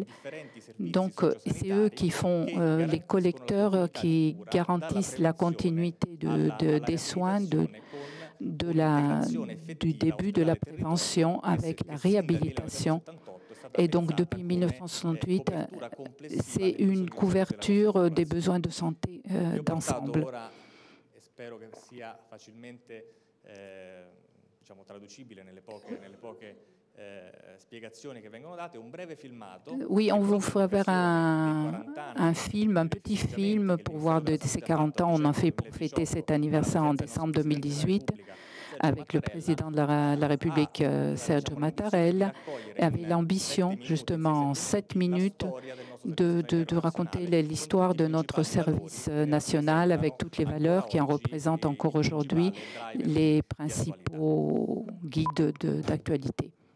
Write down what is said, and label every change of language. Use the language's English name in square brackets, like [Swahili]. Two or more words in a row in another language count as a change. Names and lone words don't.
[French] Donc, c'est eux qui font les collecteurs qui garantissent la continuité des soins du début de la prévention avec la réhabilitation. Et donc, depuis 1968, c'est une couverture des besoins de santé d'ensemble. [Italian] Spero che sia facilmente traducibile nelle poche spiegazioni che vengono date. Un breve filmato. [French] Oui, on vous fera faire un film, un petit film pour voir de ces 40 ans. On en fait pour fêter cet anniversaire en décembre 2018 avec le président de la République, Sergio Mattarella, avait l'ambition, justement, en 7 minutes, de raconter l'histoire de notre service national avec toutes les valeurs qui en représentent encore aujourd'hui les principaux guides d'actualité.